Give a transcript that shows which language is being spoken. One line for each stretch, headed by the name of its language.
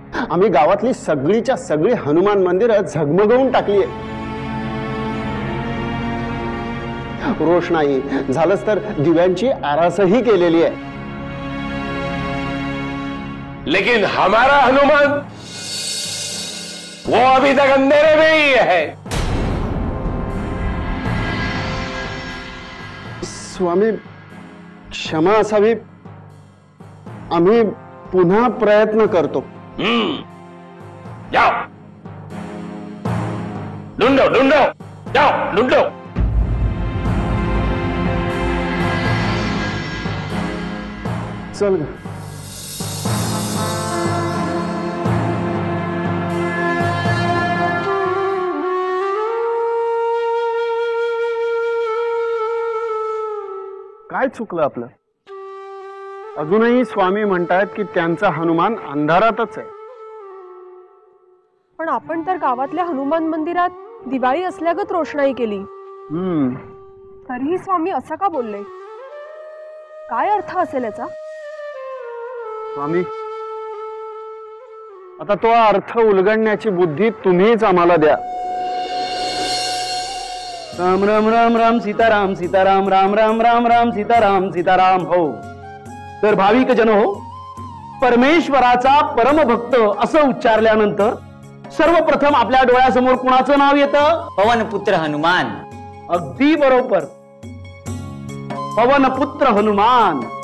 Marathi: आम्ही गावातली सगळीच्या सगळी हनुमान मंदिरं झगमगवून टाकली आहे. रोषणाई झालंच तर दिव्यांची आरासही केलेली आहे.
Hindi: लेकिन हमारा हनुमान वो अभी तक अंधेरे में ही है.
Marathi: स्वामी क्षमा असावी, आम्ही पुन्हा प्रयत्न करतो.
Hindi: जाओ ढूंढो ढूंढो, जाओ ढूंढो.
Marathi: चल ग. काय चुकलं आपलं? अजूनही स्वामी म्हणतायत की त्यांचा हनुमान अंधारातच आहे. पण आपण तर गावातल्या हनुमान मंदिरात दिवाळी असल्यागत रोषणाई केली, तरीही स्वामी असं का बोलले? काय अर्थ असेल याचा? स्वामी, आता तो अर्थ उलगडण्याची बुद्धी तुम्हीच आम्हाला द्या. राम राम राम राम सीताराम सीताराम राम राम राम राम सीताराम सीताराम. हो तर भाविक जन हो, परमेश्वराचा परमभक्त असं उच्चारल्यानंतर सर्वप्रथम आपल्या डोळ्यासमोर कुणाचं नाव येतं? पवनपुत्र हनुमान. अगदी बरोबर, पवनपुत्र हनुमान.